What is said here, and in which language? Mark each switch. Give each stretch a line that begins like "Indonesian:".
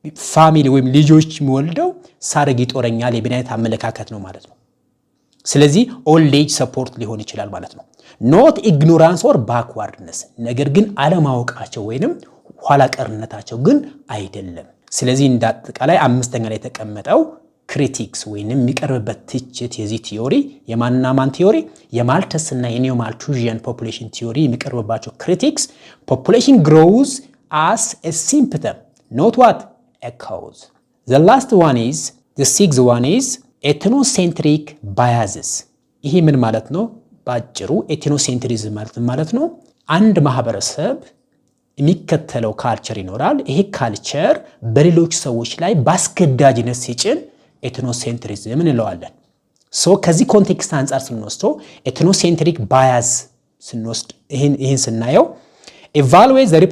Amharic: ፋሚሊ ወይም ልጆች የሚወልደው ሳረግ ይጦረኛል የሚል አይነት አመለካከት ነው ማለት ነው። ስለዚህ ኦልድ ኤጅ ሰፖርት ሊሆን ይችላል ማለት ነው።
English: ኖት ኢግኖራንስ ኦር ባክዋርድነስ፣
Amharic: ነገር ግን አለማወቃቸው ወይንም ኋላ ቀርነታቸው ግን አይደለም። ስለዚህ እንዳጠቃላይ አምስተኛ ላይ የተቀመጠው ክሪቲክስ ወይንም የሚቀርብበት ትችት የዚህ ቲዮሪ የማንና ማን ቲዮሪ? የማልተስ እና የኒዮ ማልቱዥያን ፖፑሌሽን ቲዮሪ የሚቀርብባቸው ክሪቲክስ
English: ፖፑሌሽን ግሮውዝ as a symptom not what a cause። the last one is the sixth one is ethnocentric biases።
Amharic: ይሄ ምን ማለት ነው? ባጭሩ ኤትኖሴንትሪዝም ማለት ነው አንድ ማህበረሰብ የሚከተለው ካልቸር ይኖራል። ይሄ ካልቸር በሌሎች ሰዎች ላይ ባስገዳጅነት ሲጭን ኤትኖሴንትሪዝም እንለዋለን። ከዚህ ኮንቴክስት አንጻር ስንወስደው ኤትኖሴንትሪክ ባያዝ ስንወስድ ይህን ስናየው evaluate